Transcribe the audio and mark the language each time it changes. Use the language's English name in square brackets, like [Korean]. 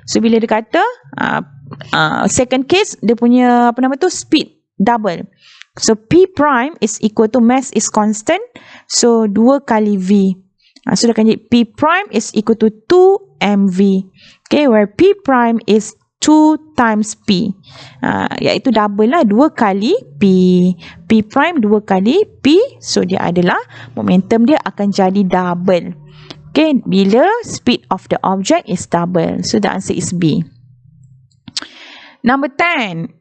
[Malay] So, bila dia kata [English] second case, [Malay] dia punya [English] speed double. So, P prime is equal to mass is constant. So, [Malay] 2 kali V. [English] So, [Malay] dia akan jadi [English] P prime is equal to 2 mv. Okay, where P prime is 2 times P. [Malay] Iaitu double lah, 2 kali P. P prime 2 kali P. So, dia adalah momentum dia akan jadi double. [English] Okay, bila speed of the object is double. So, the answer is B. Number 10.